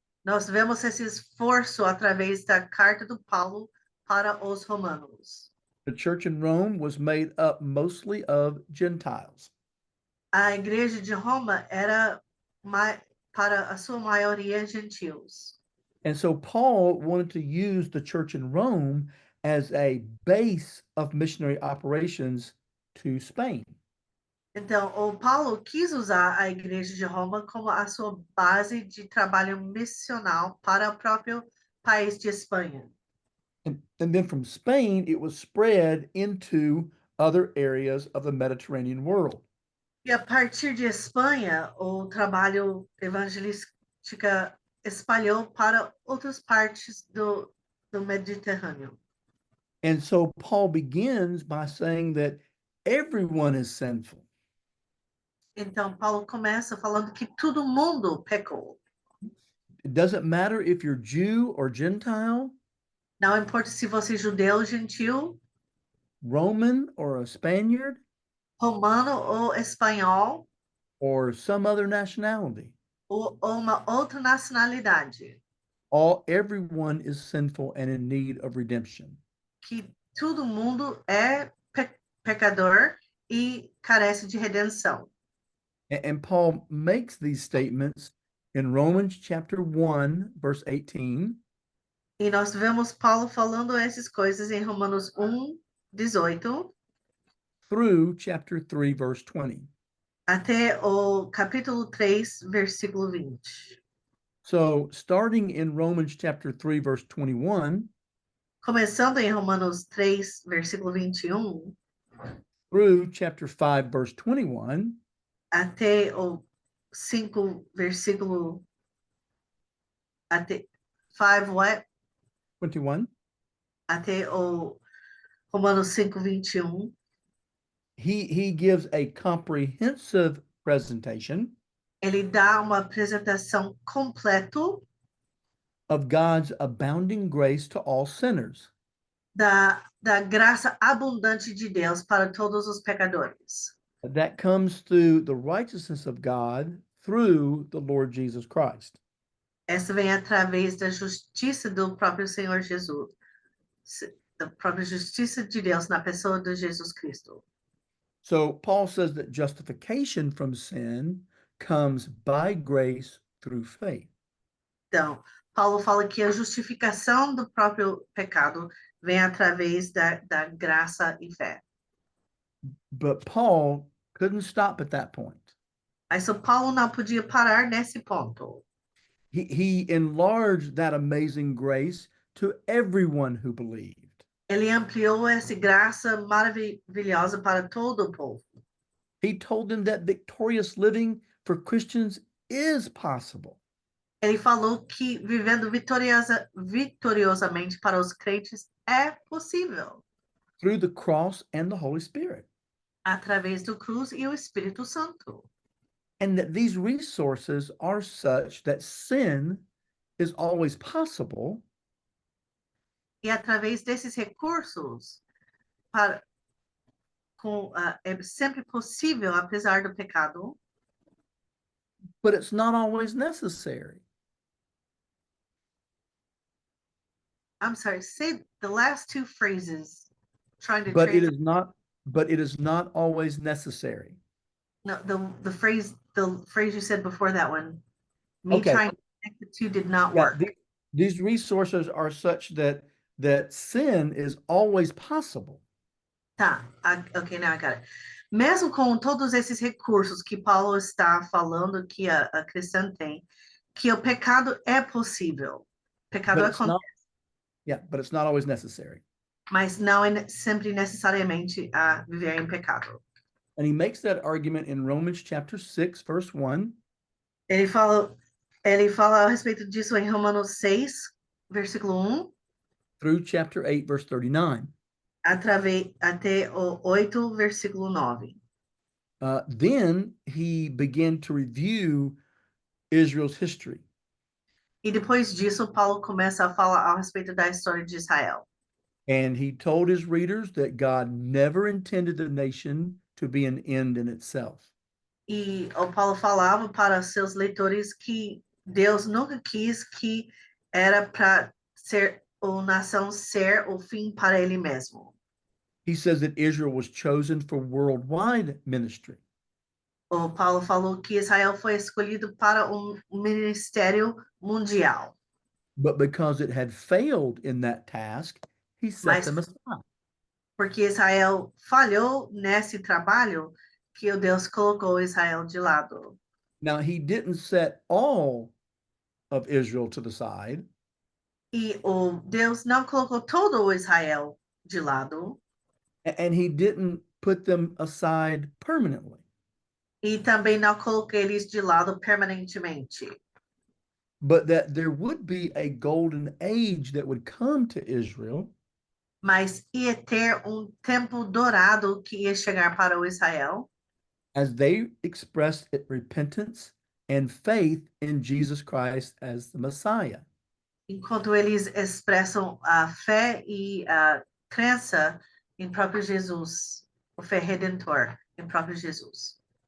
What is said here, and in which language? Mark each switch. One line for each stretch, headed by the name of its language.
Portuguese: Nós vemos esse esforço através da carta do Paulo para os romanos.
English: The church in Rome was made up mostly of Gentiles.
Portuguese: A igreja de Roma era para a sua maioria gentios.
English: And so Paul wanted to use the church in Rome as a base of missionary operations to Spain.
Portuguese: Então, o Paulo quis usar a igreja de Roma como a sua base de trabalho missional para o próprio país de Espanha.
English: And then from Spain, it was spread into other areas of the Mediterranean world.
Portuguese: E a partir de Espanha, o trabalho evangelístico espalhou para outras partes do Mediterrâneo.
English: And so Paul begins by saying that everyone is sinful.
Portuguese: Então, Paulo começa falando que todo mundo pecou.
English: It doesn't matter if you're Jew or Gentile,
Portuguese: Não importa se você é judeu, gentil,
English: Roman or a Spaniard,
Portuguese: romano ou espanhol,
English: or some other nationality.
Portuguese: ou uma outra nacionalidade,
English: everyone is sinful and in need of redemption.
Portuguese: que todo mundo é pecador e carece de redenção.
English: And Paul makes these statements in Romans chapter 1, verse 18,
Portuguese: E nós vemos Paulo falando essas coisas em Romanos 1:18
English: through chapter 3, verse 20.
Portuguese: até o capítulo 3, versículo 20.
English: So, starting in Romans chapter 3, verse 21,
Portuguese: Começando em Romanos 3, versículo 21,
English: through chapter 5, verse 21,
Portuguese: até o 5, versículo até 5
English: what? 21,
Portuguese: Até o Romanos 5:21,
English: he gives a comprehensive presentation
Portuguese: ele dá uma apresentação completa
English: of God's abounding grace to all sinners.
Portuguese: da graça abundante de Deus para todos os pecadores.
English: That comes through the righteousness of God through the Lord Jesus Christ.
Portuguese: Essa vem através da justiça do próprio Senhor Jesus, da própria justiça de Deus na pessoa de Jesus Cristo.
English: So Paul says that justification from sin comes by grace through faith.
Portuguese: Então, Paulo fala que a justificação do próprio pecado vem através da graça e fé.
English: But Paul couldn't stop at that point.
Portuguese: Mas o Paulo não podia parar nesse ponto.
English: He enlarged that amazing grace to everyone who believed.
Portuguese: Ele ampliou essa graça maravilhosa para todo o povo.
English: He told them that victorious living for Christians is possible
Portuguese: Ele falou que vivendo vitoriosamente para os crentes é possível,
English: through the cross and the Holy Spirit.
Portuguese: através do cruz e o Espírito Santo.
English: And that these resources are such that sin is always possible,
Portuguese: E através desses recursos, é sempre possível, apesar do pecado,
English: but it's not always necessary. I'm sorry, say the last two phrases, trying to But it translate. it is not always necessary. No, the phrase you said before that one, me Okay. trying to connect the two did not Yeah, work. these resources are such that sin is always possible. Tá, ok, now I got it.
Portuguese: Mesmo com todos esses recursos que Paulo está falando que a cristã tem, que o pecado é possível. Pecado
English: But it's
Portuguese: acontece,
English: not, yeah, but it's not always necessary.
Portuguese: mas não é sempre necessariamente a viver em pecado.
English: And he makes that argument in Romans chapter 6, verse 1,
Portuguese: Ele fala a respeito disso em Romanos 6, versículo 1,
English: through chapter 8, verse 39.
Portuguese: até o 8, versículo 9.
English: Then he began to review Israel's history.
Portuguese: E depois disso, Paulo começa a falar a respeito da história de Israel.
English: And he told his readers that God never intended the nation to be an end in itself.
Portuguese: E o Paulo falava para seus leitores que Deus nunca quis que era para ser ou nação ser o fim para ele mesmo.
English: He says that Israel was chosen for worldwide ministry.
Portuguese: O Paulo falou que Israel foi escolhido para ministério mundial.
English: But because it had failed in that task, he set them aside.
Portuguese: Porque Israel falhou nesse trabalho que o Deus colocou Israel de lado.
English: Now, he didn't set all of Israel to the side.
Portuguese: E o Deus não colocou todo o Israel de lado.
English: And he didn't put them aside permanently.
Portuguese: E também não colocou eles de lado permanentemente.
English: But that there would be a golden age that would come to Israel.
Portuguese: Mas ia ter tempo dourado que ia chegar para o Israel.
English: As they expressed repentance and faith in Jesus Christ as the Messiah.
Portuguese: Enquanto eles expressam a fé e a crença em próprio Jesus, o fé redentor em próprio Jesus.